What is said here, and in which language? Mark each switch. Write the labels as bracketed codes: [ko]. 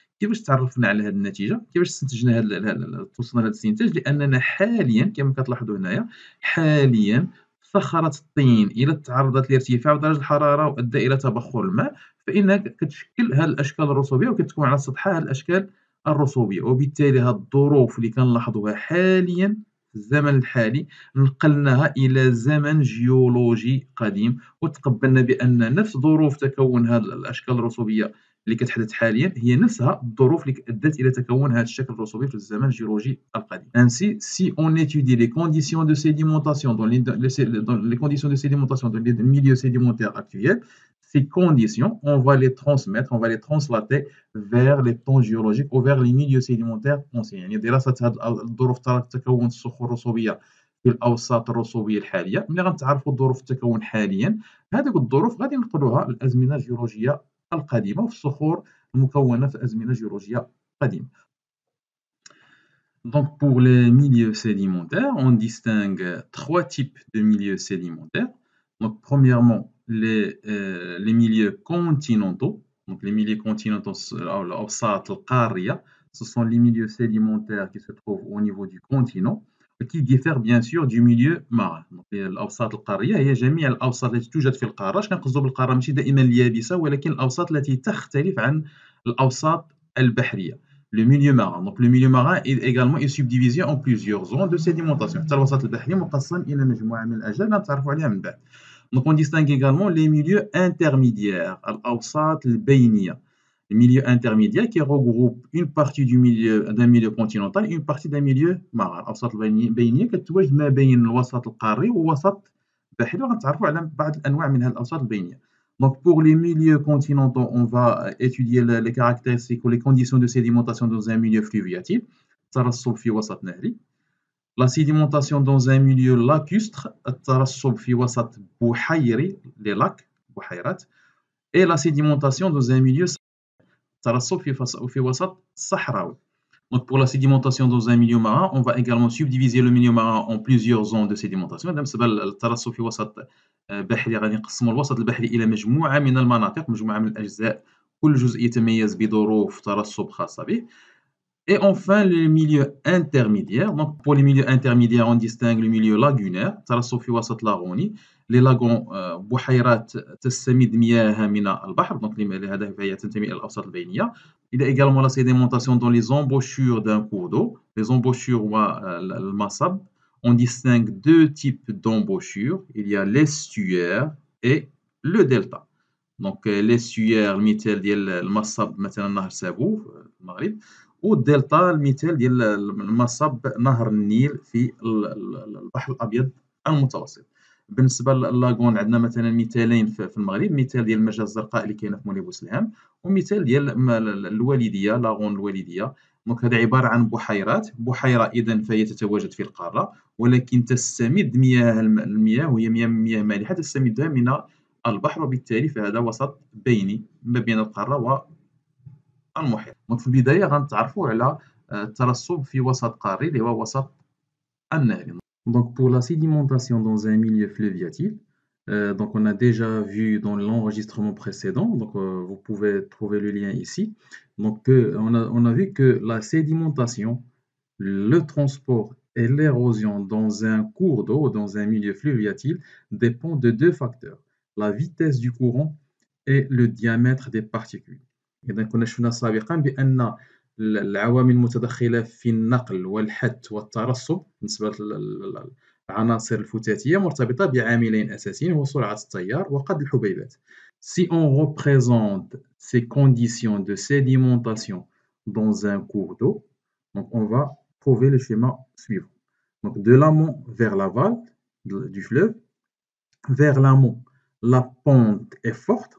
[ar] كيفاش تعرفنا على هذه النتيجة؟ كيفاش استنتجنا توصلنا لهذا الاستنتاج؟ لأننا حاليا كما كتلاحظوا هنايا حاليا صخرة الطين إذا تعرضت لارتفاع درجة الحرارة وأدى إلى تبخر الماء فإنها كتشكل هذه الأشكال الرسوبية وكتكون على سطحها هذه الأشكال الرسوبية، وبالتالي هذه الظروف اللي كنلاحظوها حاليا في الزمن الحالي نقلناها إلى زمن جيولوجي قديم، وتقبلنا بأن نفس ظروف تكون هذه الأشكال الرسوبية اللي كتحدث حاليا هي نفسها الظروف اللي أدت إلى تكون هذا الشكل الرسوبي في الزمن الجيولوجي القديم. [fr] Ainsi, si on étudie les conditions de sédimentation dans les conditions de sédimentation dans les milieux sédimentaires actuels, ces conditions, on va les transmettre, on va les translater vers les temps géologiques ou vers les milieux sédimentaires anciens. [ar] يعني دراسة هذه الظروف تكون الصخور الرسوبية في الأوساط الرسوبية الحالية، ملي غنتعرفوا ظروف التكون حاليا هذيك الظروف غادي ننقلوها للأزمنة الجيولوجية القديمة وفي الصخور المكونة في أزمنة جيولوجية قديمة. [fr] Donc, pour les milieux sédimentaires, on distingue trois types de milieux sédimentaires. Donc, premièrement, les milieux continentaux. Donc, les milieux continentaux, [ar] الأوساط القارية, [fr] ce sont les milieux sédimentaires qui se trouvent au niveau du continent, qui diffèrent bien sûr du milieu marin. [ar] Donc, الأوساط القارية هي جميع الأوساط التي توجد في القارة. اش كنقصدوا بالقارة؟ ماشي دائما اليابسة، ولكن الأوساط التي تختلف عن الأوساط البحرية. [fr] Le milieu marin. Donc, le milieu marin est également est subdivisé en plusieurs zones de sédimentation. [ar] حتى الوسط البحري مقسم إلى مجموعة من الأجزاء نتعرفوا عليها من بعد. [fr] Donc, on distingue également les milieux intermédiaires, [ar] الأوساط البينية. [fr] Le milieu intermédiaire qui regroupe une partie d'un milieu continental et une partie d'un milieu marin. [ar] الأوساط البينية كتواجد ما بين الوسط القاري ووسط بحري، وغنتعرفوا على بعض الأنواع من هذه الأوساط البينية. [fr] Donc, pour les milieux continentaux, on va étudier les caractéristiques ou les conditions de sédimentation dans un milieu fluviatile. [ar] الترسب في وسط نهري. [fr] La sédimentation dans un milieu lacustre. [ar] الترسب في وسط بحيري, [fr] les lacs, [ar] بحيرات. [fr] Et la sédimentation dans un milieu [ar] الترسب في وسط صحراوي. [fr] Donc, pour la sédimentation dans un milieu marin, on va également subdiviser le milieu marin en plusieurs zones de sédimentation. [ar] بالنسبة للترسب في وسط بحري غادي نقسموا الوسط البحري إلى مجموعة من المناطق، مجموعة من الأجزاء، كل جزء يتميز بظروف ترسب خاصة به. [fr] Et enfin, le milieu intermédiaire. Donc, pour les milieux intermédiaires, on distingue le milieu lagunaire, [ar] ترسب في وسط لاغوني. [fr] Les lagons [ar] بحيرات تستمد مياهها من البحر، donc لهذا فهي تنتمي إلى الأوساط البينية. [fr] Il y a également la sédimentation dans les embouchures d'un cours d'eau. Les embouchures ou le massab. On distingue deux types d'embouchures. Il y a l'estuaire et le delta. Donc, l'estuaire, [ar] المثال ديال المصب مثلا نهر سابو في المغرب. والدلتا المثال ديال المصب نهر النيل في البحر الابيض المتوسط. بالنسبه للاغون عندنا مثلا مثالين في المغرب، مثال ديال المرجة الزرقاء اللي كاينه في مولي بوسلهام، ومثال ديال الوالديه، لاغون الوالديه. دونك هذا عباره عن بحيرات، بحيره اذا فهي تتواجد في القاره، ولكن تستمد المياه وهي مياه مالحه تستمدها من البحر، وبالتالي فهذا وسط بيني ما بين القاره والمحيط. دونك في البدايه غنتعرفوا على الترسب في وسط قاري اللي هو وسط النهري. [fr] Donc pour la sédimentation dans un milieu fluviatile, donc on a déjà vu dans l'enregistrement précédent, donc vous pouvez trouver le lien ici. Donc on a vu que la sédimentation, le transport et l'érosion dans un cours d'eau, dans un milieu fluviatile, dépend de deux facteurs: la vitesse du courant et le diamètre des particules. [ar] إذا كنا شفنا سابقا بأن العوامل المتدخلة في النقل والحث والترسب بالنسبة للعناصر الفتاتية مرتبطة بعاملين أساسيين، هو سرعة التيار وقد الحبيبات. [fr] Si on représente ces conditions de sédimentation dans un cours d'eau, donc on va trouver le schéma suivant. Donc de l'amont vers l'aval du fleuve, vers l'amont, la pente est forte.